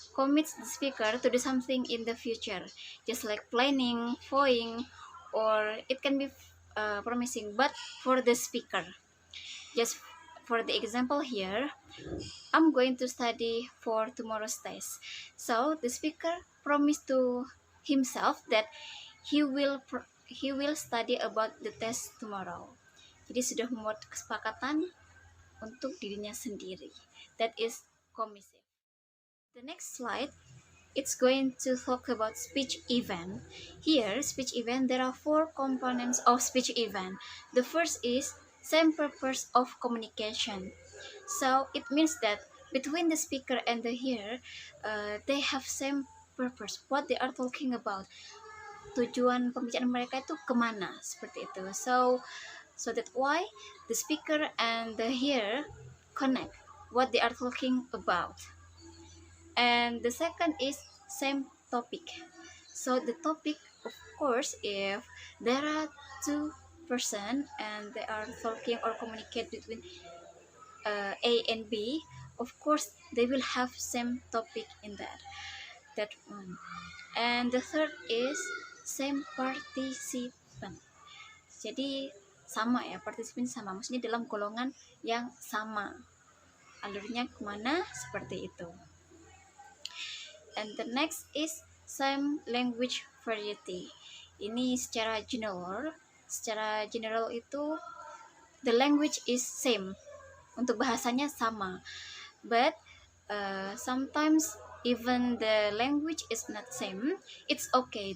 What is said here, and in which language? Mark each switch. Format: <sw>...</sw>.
<en>commits the speaker to do something in the future, just like planning, vowing, or it can be promising, but for the speaker. Just for the example here, I'm going to study for tomorrow's test. So the speaker promised to himself that he will study about the test tomorrow.</en> <id>Jadi sudah membuat kesepakatan untuk dirinya sendiri.</id> <en>That is commissive. The next slide, it's going to talk about speech event. Here, speech event, there are 4 components of speech event. The first is same purpose of communication. So it means that between the speaker and the hearer, they have same purpose. What they are talking about.</en> <id>Tujuan pembicaraan mereka itu kemana, seperti itu.</id> <en>So that's why the speaker and the hearer connect what they are talking about. And the second is same topic. So the topic, of course, if there are 2 person and they are talking or communicate between A and B, of course they will have same topic in that one. And the third is same participant.</en> <id>Jadi sama ya, partisipan sama, maksudnya dalam golongan yang sama, alurnya kemana, seperti itu.</id> <en>And the next is same language variety.</en> <id>Ini secara general itu</id> <en>the language is same,</en> <id>untuk bahasanya sama,</id> <en>but sometimes even the language is not same, it's okay.</en>